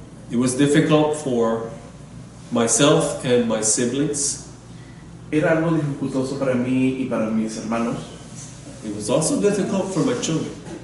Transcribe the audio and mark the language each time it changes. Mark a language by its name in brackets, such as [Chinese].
[English] It was difficult for myself and my siblings. [Spanish] Era algo dificultoso para mí y para mis hermanos, [English] It was also difficult for my children.